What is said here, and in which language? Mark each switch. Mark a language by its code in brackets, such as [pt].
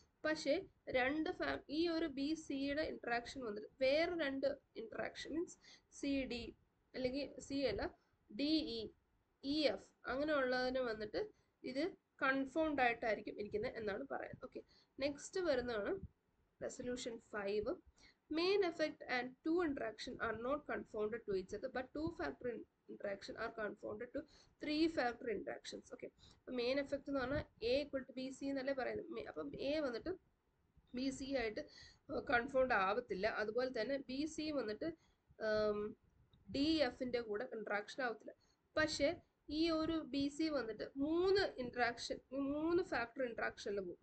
[ml] പക്ഷേ ഈ ഒരു ബി സിയുടെ ഇൻട്രാക്ഷൻ വന്നിട്ട് വേറെ 2 ഇൻട്രാക്ഷൻ മീൻസ് സി ഡി അല്ലെങ്കിൽ സി അല്ല ഡി ഇ എഫ് അങ്ങനെയുള്ളതിന് വന്നിട്ട് ഇത് കൺഫൗണ്ട് ആയിട്ടായിരിക്കും ഇരിക്കുന്നത് എന്നാണ് പറയുന്നത്. ഓക്കെ, നെക്സ്റ്റ് വരുന്നതാണ് resolution 5. [en] Main effect and 2 interaction are not confounded to each other, but 2-factor interaction are confounded to 3-factor interactions. [ml] Okay, main effect എന്ന് പറഞ്ഞാൽ A equal to B C എന്നല്ലേ പറയുന്നത്. അപ്പം എ വന്നിട്ട് ബി സി ആയിട്ട് confound ആവത്തില്ല. അതുപോലെ തന്നെ ബി സി വന്നിട്ട് ഡി എഫിൻ്റെ കൂടെ ഇൻട്രാക്ഷൻ ആവത്തില്ല. പക്ഷേ ഈ ഒരു ബി സി വന്നിട്ട് 3 ഫാക്ടർ ഇൻട്രാക്ഷനിൽ പോകും.